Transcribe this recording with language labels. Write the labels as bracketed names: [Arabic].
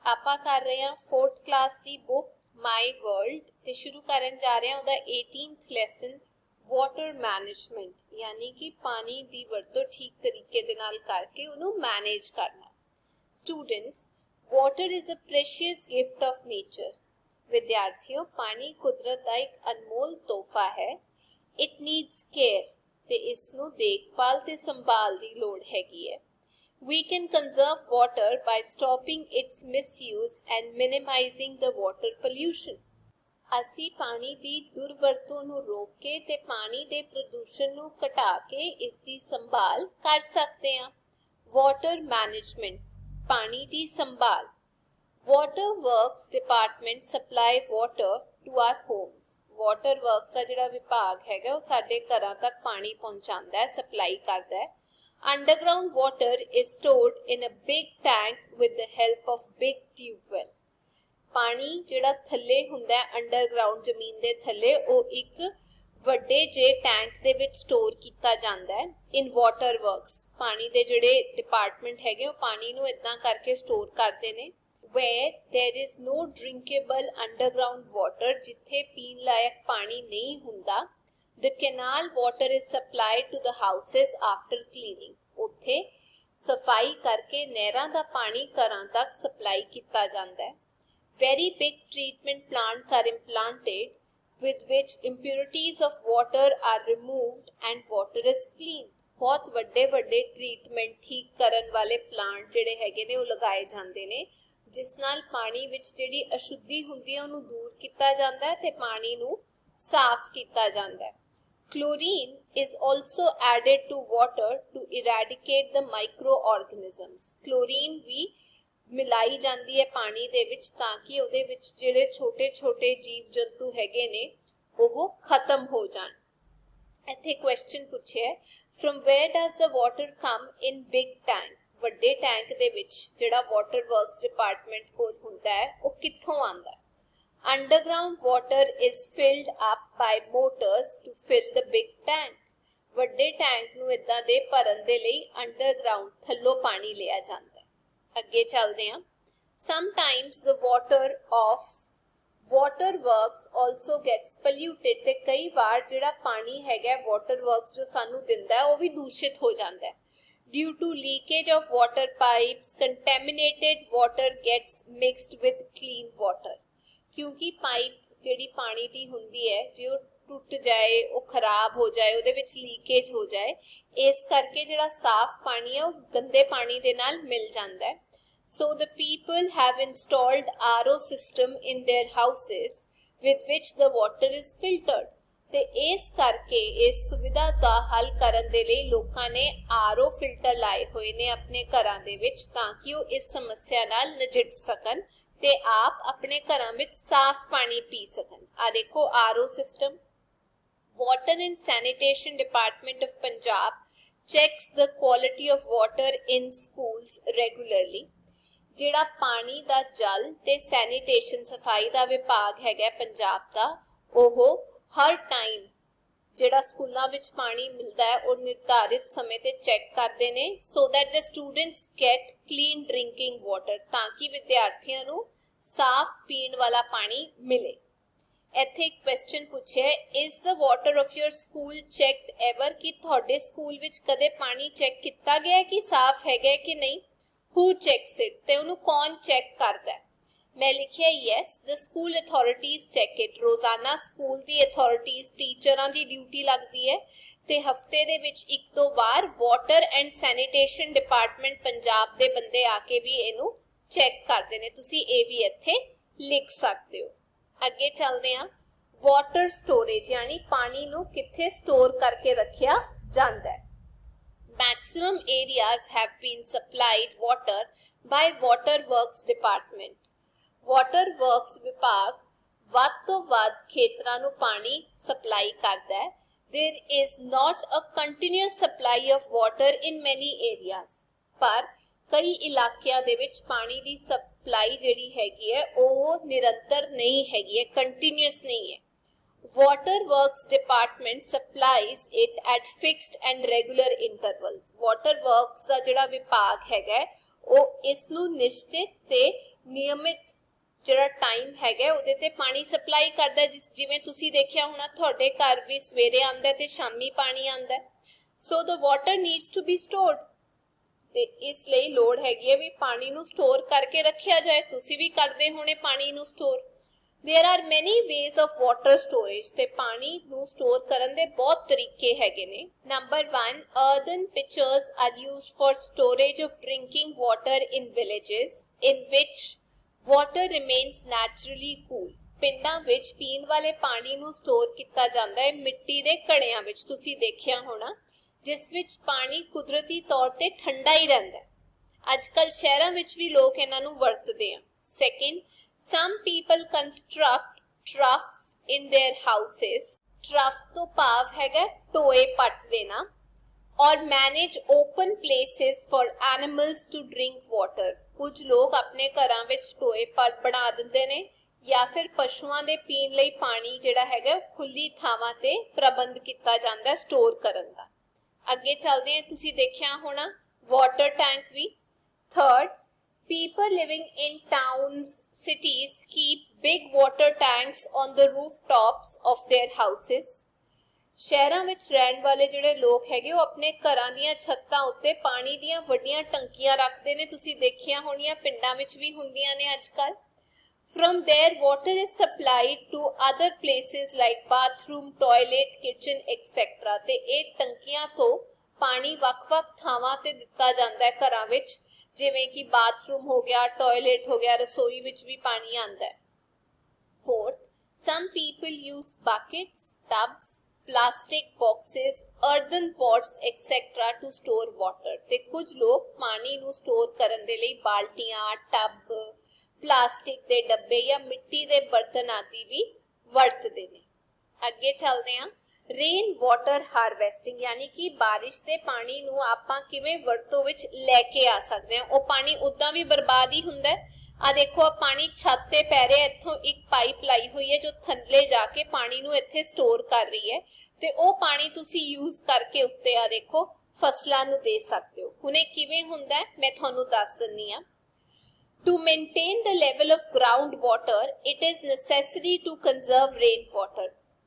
[Punjabi] ਆਪਾਂ ਕਰ ਰਹੇ ਹਾਂ 4th ਕਲਾਸ ਦੀ ਬੁੱਕ ਮਾਈ ਵਰਲਡ ਤੇ ਸ਼ੁਰੂ ਕਰਨ ਜਾ ਰਹੇ ਹਾਂ ਉਹਦਾ 18th ਲੈਸਨ ਵਾਟਰ ਮੈਨੇਜਮੈਂਟ, ਯਾਨੀ ਕਿ ਪਾਣੀ ਦੀ ਵਰਤੋਂ ਠੀਕ ਤਰੀਕੇ ਦੇ ਨਾਲ ਕਰਕੇ ਉਹਨੂੰ ਮੈਨੇਜ ਕਰਨਾ। [English] Students, water is a precious gift of nature. [Punjabi] ਵਿਦਿਆਰਥੀਓ, ਪਾਣੀ ਕੁਦਰਤ ਦਾ ਇੱਕ ਅਨਮੋਲ ਤੋਹਫਾ ਹੈ। [English] it needs care [Punjabi] ਤੇ ਇਸ ਨੂੰ ਦੇਖਭਾਲ ਤੇ ਸੰਭਾਲ ਦੀ ਲੋੜ ਹੈਗੀ ਹੈ। [English] We can conserve water by stopping its misuse and minimizing the water pollution. [Punjabi] ਅਸੀਂ ਪਾਣੀ ਦੀ ਦੁਰਵਰਤੋਂ ਨੂੰ ਰੋਕ ਕੇ ਤੇ ਪਾਣੀ ਦੇ ਪ੍ਰਦੂਸ਼ਣ ਨੂੰ ਘਟਾ ਕੇ ਇਸ ਦੀ ਸੰਭਾਲ ਕਰ ਸਕਦੇ ਹਾਂ। [English] water management, [Punjabi] ਪਾਣੀ ਦੀ ਸੰਭਾਲ। [English] Water works department supply water to our homes. [Punjabi] Water works ਦਾ ਜਿਹੜਾ ਵਿਭਾਗ ਹੈਗਾ ਉਹ ਸਾਡੇ ਘਰਾਂ ਤੱਕ ਪਾਣੀ ਪਹੁੰਚਾਉਂਦਾ ਹੈ, ਸਪਲਾਈ ਕਰਦਾ ਹੈ। [English] Underground water is stored in a big tank with the help of big tubewell. [Punjabi] ਪਾਣੀ ਜਿਹੜਾ ਥੱਲੇ ਹੁੰਦਾ ਹੈ ਅੰਡਰਗਰਾਉਂਡ ਜ਼ਮੀਨ ਦੇ ਥੱਲੇ, ਉਹ ਇੱਕ ਵੱਡੇ ਜੇ ਟੈਂਕ ਦੇ ਵਿੱਚ ਸਟੋਰ ਕੀਤਾ ਜਾਂਦਾ ਹੈ। [English] in water works [Punjabi] ਪਾਣੀ ਦੇ ਜਿਹੜੇ ਡਿਪਾਰਟਮੈਂਟ ਹੈਗੇ ਉਹ ਪਾਣੀ ਨੂੰ ਇਦਾਂ ਕਰਕੇ ਸਟੋਰ ਕਰਦੇ ਨੇ। [English] where there is no drinkable underground water, [Punjabi] ਜਿੱਥੇ ਪੀਣ ਲਾਇਕ ਪਾਣੀ ਨਹੀਂ ਹੁੰਦਾ, [English] the canal water is supplied to the houses after cleaning. [Punjabi] ਉੱਥੇ ਸਫਾਈ ਕਰਕੇ ਨਹਿਰਾਂ ਦਾ ਪਾਣੀ ਘਰਾਂ ਤੱਕ ਸਪਲਾਈ ਕੀਤਾ ਜਾਂਦਾ ਹੈ। [English] Very big treatment plants are implanted with which impurities of water are removed and water is clean. [Punjabi] ਬਹੁਤ ਵੱਡੇ ਵੱਡੇ ਟ੍ਰੀਟਮੈਂਟ ਠੀਕ ਕਰਨ ਵਾਲੇ ਪਲਾਂਟ ਜਿਹੜੇ ਹੈਗੇ ਨੇ ਉਹ ਲਗਾਏ ਜਾਂਦੇ ਨੇ, ਜਿਸ ਨਾਲ ਪਾਣੀ ਵਿੱਚ ਜਿਹੜੀ ਅਸ਼ੁੱਧੀ ਹੁੰਦੀ ਹੈ ਉਹਨੂੰ ਦੂਰ ਕੀਤਾ ਜਾਂਦਾ ਹੈ ਤੇ ਪਾਣੀ ਨੂੰ ਸਾਫ਼ ਕੀਤਾ ਜਾਂਦਾ ਹੈ। [English] Chlorine is also added to water to eradicate the microorganisms. [Punjabi] Chlorine ਵੀ ਮਿਲਾਈ ਜਾਂਦੀ ਹੈ ਪਾਣੀ ਦੇ ਵਿੱਚ ਤਾਂ ਕਿ ਉਹਦੇ ਵਿੱਚ ਜਿਹੜੇ ਛੋਟੇ-ਛੋਟੇ ਜੀਵ ਜੰਤੂ ਹੈਗੇ ਨੇ ਉਹ ਖਤਮ ਹੋ ਜਾਣ। ਇੱਥੇ ਕੁਐਸਚਨ ਪੁੱਛਿਆ, [English] from where does the water come in big tank? [Punjabi] ਵੱਡੇ ਟੈਂਕ ਦੇ ਵਿੱਚ ਜਿਹੜਾ ਵਾਟਰ ਵਰਕਸ ਡਿਪਾਰਟਮੈਂਟ ਕੋਲ ਹੁੰਦਾ ਹੈ ਉਹ ਕਿੱਥੋਂ ਆਉਂਦਾ ਹੈ? [English] Underground water is filled up by motors to fill the big tank. [Punjabi] ਵੱਡੇ ਟੈਂਕ ਨੂੰ ਇਦਾਂ ਦੇ ਭਰਨ ਦੇ ਲਈ ਅੰਡਰਗਰਾਉਂਡ ਥੱਲੋਂ ਪਾਣੀ ਲਿਆ ਜਾਂਦਾ ਹੈ। ਅੱਗੇ ਚੱਲਦੇ ਹਾਂ। [English] Sometimes the water of water works also gets polluted. [Punjabi] ਤੇ ਕਈ ਵਾਰ ਜਿਹੜਾ ਪਾਣੀ ਹੈਗਾ ਵਾਟਰ ਵਰਕਸ ਜੋ ਸਾਨੂੰ ਦਿੰਦਾ ਹੈ ਉਹ ਵੀ ਦੂਸ਼ਿਤ ਹੋ ਜਾਂਦਾ ਹੈ। [English] Due to leakage of water pipes, contaminated water gets mixed with clean water. [Punjabi] ਕਿਉਂਕਿ ਪਾਈਪ ਜਿਹੜੀ ਪਾਣੀ ਦੀ ਹੁੰਦੀ ਹੈ ਜੇ ਉਹ ਟੁੱਟ ਜਾਏ, ਉਹ ਖਰਾਬ ਹੋ ਜਾਏ, ਉਹਦੇ ਵਿੱਚ ਲੀਕੇਜ ਹੋ ਜਾਏ, ਇਸ ਕਰਕੇ ਜਿਹੜਾ ਸਾਫ਼ ਪਾਣੀ ਹੈ ਉਹ ਗੰਦੇ ਪਾਣੀ ਦੇ ਨਾਲ ਮਿਲ ਜਾਂਦਾ ਹੈ। [English] So the people have installed RO system in their houses with which the water is filtered. [Punjabi] ਤੇ ਇਸ ਕਰਕੇ ਇਸ ਸੁਵਿਧਾ ਦਾ ਹੱਲ ਕਰਨ ਦੇ ਲਈ ਲੋਕਾਂ ਨੇ ਆਰਓ ਫਿਲਟਰ ਲਾਏ ਹੋਏ ਨੇ ਆਪਣੇ ਘਰਾਂ ਦੇ ਵਿੱਚ ਤਾਂ ਕਿ ਉਹ ਇਸ ਸਮੱਸਿਆ ਨਾਲ ਨਜਿੱਠ ਸਕਣ ਤੇ ਆਪ ਆਪਣੇ ਘਰਾਂ ਵਿੱਚ ਸਾਫ਼ ਪਾਣੀ ਪੀ ਸਕਣ। ਆ ਦੇਖੋ [English] RO system. Water and sanitation department of Punjab checks the quality of water in schools regularly. [Punjabi] ਜਿਹੜਾ ਪਾਣੀ ਦਾ ਜਲ ਤੇ ਸੈਨੀਟੇਸ਼ਨ ਸਫਾਈ ਦਾ ਵਿਭਾਗ ਹੈਗਾ ਪੰਜਾਬ ਦਾ, ਉਹ ਹਰ ਟਾਈਮ ਜਿਹੜਾ ਸਕੂਲਾਂ ਵਿੱਚ ਪਾਣੀ ਮਿਲਦਾ ਹੈ ਉਹ ਨਿਰਧਾਰਿਤ ਸਮੇਂ ਤੇ ਚੈੱਕ ਕਰਦੇ ਨੇ [English] so that the students get clean drinking water, [Punjabi] ਤਾਂ ਕਿ ਵਿਦਿਆਰਥੀਆਂ ਨੂੰ ਸਾਫ਼ ਪੀਣ ਵਾਲਾ ਪਾਣੀ ਮਿਲੇ। ਇੱਥੇ ਇੱਕ ਕੁਐਸਚਨ ਪੁੱਛਿਆ, [English] is the water of your school checked ever? [Punjabi] ਕਿ ਤੁਹਾਡੇ ਸਕੂਲ ਵਿੱਚ ਕਦੇ ਪਾਣੀ ਚੈੱਕ ਕੀਤਾ ਗਿਆ ਕਿ ਸਾਫ਼ ਹੈਗਾ ਕਿ ਨਹੀਂ? [English] who checks it? [Punjabi] ਤੇ ਉਹਨੂੰ ਕੌਣ ਚੈੱਕ ਕਰਦਾ ਹੈ? ਮੈਂ ਲਿਖਿਆ [English] Yes, the school authorities check it. [Punjabi] ਰੋਜ਼ਾਨਾ ਸਕੂਲ ਦੀ ਅਥਾਰਟੀਜ਼, ਟੀਚਰਾਂ ਦੀ ਡਿਊਟੀ ਲੱਗਦੀ ਹੈ ਤੇ ਹਫਤੇ ਦੇ ਵਿੱਚ 1-2 ਵਾਰ water and sanitation department Punjab ਦੇ ਬੰਦੇ ਆ ਕੇ ਵੀ ਇਹਨੂੰ ਚੈੱਕ ਕਰਦੇ ਨੇ। ਤੁਸੀਂ ਇਹ ਵੀ ਇੱਥੇ ਲਿਖ ਸਕਦੇ ਹੋ। ਅੱਗੇ ਚੱਲਦੇ ਹਾਂ। ਵਾਟਰ ਸਟੋਰੇਜ, ਯਾਨੀ ਪਾਣੀ ਨੂੰ ਕਿੱਥੇ ਸਟੋਰ ਕਰਕੇ ਰੱਖਿਆ ਜਾਂਦਾ ਹੈ। [English] Maximum areas have been supplied water by water works department. [Punjabi] Water works ਵਿਭਾਗ ਵੱਧ ਤੋਂ ਵੱਧ ਖੇਤਰਾਂ ਨੂੰ ਪਾਣੀ ਸਪਲਾਈ ਕਰਦਾ ਹੈ। [English] There is not a continuous supply of water in many areas. [Punjabi] ਪਰ ਕਈ ਇਲਾਕਿਆਂ ਦੇ ਵਿੱਚ ਪਾਣੀ ਦੀ ਸਪਲਾਈ ਜਿਹੜੀ ਹੈਗੀ ਹੈ ਉਹ ਨਿਰੰਤਰ ਨਹੀਂ ਹੈਗੀ ਹੈ, ਕੰਟੀਨਿਊਸ ਨਹੀਂ ਹੈ। [English] Water works department supplies it at fixed and regular intervals. [Punjabi] Water works ਦਾ ਜਿਹੜਾ ਵਿਭਾਗ ਹੈਗਾ ਉਹ ਇਸ ਨੂੰ ਨਿਸ਼ਚਿਤ ਤੇ ਨਿਯਮਿਤ ਜਿਹੜਾ ਟਾਈਮ ਹੈਗਾ ਉਹਦੇ ਤੇ ਪਾਣੀ ਸਪਲਾਈ ਕਰਦਾ। ਜਿਵੇਂ ਤੁਸੀਂ ਦੇਖਿਆ ਹੋਣਾ ਤੁਹਾਡੇ ਘਰ ਵੀ ਸਵੇਰੇ ਆਂਦਾ ਤੇ ਸ਼ਾਮੀ ਪਾਣੀ ਆਂਦਾ। [English] so the water needs to be stored, [Punjabi] ਤੇ ਇਸ ਲਈ ਲੋੜ ਹੈਗੀ ਹੈ ਵੀ ਪਾਣੀ ਨੂੰ ਸਟੋਰ ਕਰਕੇ ਰੱਖਿਆ ਜਾਏ। ਤੁਸੀਂ ਵੀ ਕਰਦੇ ਹੋਣੇ ਪਾਣੀ ਨੂੰ store. [English] There are many ways of water storage, [Punjabi] ਤੇ ਪਾਣੀ ਨੂੰ ਸਟੋਰ ਕਰਨ ਦੇ ਬਹੁਤ ਤਰੀਕੇ ਹੈਗੇ ਨੇ। [English] Number 1, earthen pitchers are used for storage of drinking water in villages in which water remains naturally cool। [Punjabi] ਪਿੰਡਾਂ ਵਿੱਚ ਪੀਣ ਵਾਲੇ ਪਾਣੀ ਨੂੰ ਸਟੋਰ ਕੀਤਾ ਜਾਂਦਾ ਹੈ ਮਿੱਟੀ ਦੇ ਘੜਿਆਂ ਵਿੱਚ, ਤੁਸੀਂ ਦੇਖਿਆ ਹੋਣਾ, ਜਿਸ ਵਿੱਚ ਪਾਣੀ ਕੁਦਰਤੀ ਤੌਰ ਤੇ ਠੰਡਾ ਹੀ ਰਹਿੰਦਾ। ਅੱਜ ਕੱਲ ਸ਼ਹਿਰਾਂ ਵਿੱਚ ਵੀ ਲੋਕ ਇਹਨਾਂ ਨੂੰ ਵਰਤਦੇ ਆ। [English] Second, some people construct troughs in their houses। [Punjabi] trough ਤੋਂ ਭਾਵ ਹੈਗਾ ਟੋਏ ਪੱਟ ਦੇਣਾ। [English] or manage open places for animals to drink water। [Punjabi] ਕੁਝ ਲੋਕ ਆਪਣੇ ਘਰਾਂ ਵਿੱਚ ਟੋਏ ਪੱਟ ਬਣਾ ਦਿੰਦੇ ਨੇ ਜਾਂ ਫਿਰ ਪਸ਼ੂਆਂ ਦੇ ਪੀਣ ਲਈ ਪਾਣੀ ਜਿਹੜਾ ਹੈਗਾ ਖੁੱਲੀ ਥਾਵਾਂ ਤੇ ਪ੍ਰਬੰਧ ਕੀਤਾ ਜਾਂਦਾ ਸਟੋਰ ਕਰਨ ਦਾ। ਅੱਗੇ ਚੱਲਦੇ ਹਾਂ, ਤੁਸੀਂ ਦੇਖਿਆ ਹੋਣਾ water tank we. [English] Third, people living in towns, cities keep big water tanks on the rooftops of their houses। [Punjabi] ਸ਼ਹਿਰਾਂ ਵਿੱਚ ਰਹਿਣ ਵਾਲੇ ਜਿਹੜੇ ਲੋਕ ਹੈਗੇ ਉਹ ਆਪਣੇ ਘਰਾਂ ਦੀਆਂ ਛੱਤਾਂ ਉੱਤੇ ਪਾਣੀ ਦੀਆਂ ਵੱਡੀਆਂ ਟੰਕੀਆਂ ਰੱਖਦੇ ਨੇ। ਤੁਸੀਂ ਦੇਖਿਆ ਹੋਣੀਆਂ ਪਿੰਡਾਂ ਵਿੱਚ ਵੀ ਹੁੰਦੀਆਂ ਨੇ ਅੱਜ ਕੱਲ। [English] From there water is supplied to other places like bathroom, toilet, kitchen, etc। [Punjabi] ਤੇ ਇਹ ਟੰਕੀਆਂ ਤੋਂ ਪਾਣੀ ਵੱਖ-ਵੱਖ ਥਾਵਾਂ ਤੇ ਦਿੱਤਾ ਜਾਂਦਾ ਹੈ ਘਰਾਂ ਵਿੱਚ, ਜਿਵੇਂ ਕਿ ਬਾਥਰੂਮ ਹੋ ਗਿਆ, ਟਾਇਲਟ ਹੋ ਗਿਆ, ਰਸੋਈ ਵਿੱਚ ਵੀ ਪਾਣੀ ਆਂਦਾ ਹੈ। [English] Fourth, some people use buckets, tubs, plastic boxes, earthen pots, etc. to store water। [Punjabi] ਤੇ ਕੁਝ ਲੋਕ ਪਾਣੀ ਨੂੰ ਸਟੋਰ ਕਰਨ ਦੇ ਲਈ ਬਾਲਟੀਆਂ, ਟੱਬ, ਪਲਾਸਟਿਕ ਦੇ ਡੱਬੇ ਜਾਂ ਮਿੱਟੀ ਦੇ ਬਰਤਨ ਆਦਿ ਵੀ ਵਰਤਦੇ ਨੇ। ਅੱਗੇ ਚੱਲਦੇ ਹਾਂ, ਰੇਨ ਵਾਟਰ ਹਾਰਵੈਸਟਿੰਗ, ਯਾਨੀ ਕਿ ਬਾਰਿਸ਼ ਦੇ ਪਾਣੀ ਨੂੰ ਆਪਾਂ ਕਿਵੇਂ ਵਰਤੋਂ ਵਿੱਚ ਲੈ ਕੇ ਆ ਸਕਦੇ ਹਾਂ। ਉਹ ਪਾਣੀ ਉਦਾਂ ਵੀ ਬਰਬਾਦ ਹੀ ਹੁੰਦਾ ਹੈ। ਆ ਦੇਖੋ, ਆ ਪਾਣੀ ਛੱਤ ਤੇ ਪੈ ਰਿਹਾ, ਇੱਥੋਂ ਇੱਕ ਪਾਈਪ ਲਾਈ ਹੋਈ ਹੈ ਜੋ ਥੱਲੇ ਜਾ ਕੇ ਪਾਣੀ ਨੂੰ ਇੱਥੇ ਸਟੋਰ ਕਰ ਰਹੀ ਹੈ, ਤੇ ਉਹ ਪਾਣੀ ਤੁਸੀਂ ਯੂਜ਼ ਕਰਕੇ ਉੱਤੇ ਆ ਦੇਖੋ ਫਸਲਾਂ ਨੂੰ ਦੇ ਸਕਦੇ ਹੋ। ਹੁਣ ਇਹ ਕਿਵੇਂ ਹੁੰਦਾ ਹੈ ਮੈਂ ਤੁਹਾਨੂੰ ਦੱਸ ਦਿੰਨੀ ਆ। [English] To maintain the level of groundwater, it is necessary to conserve rainwater।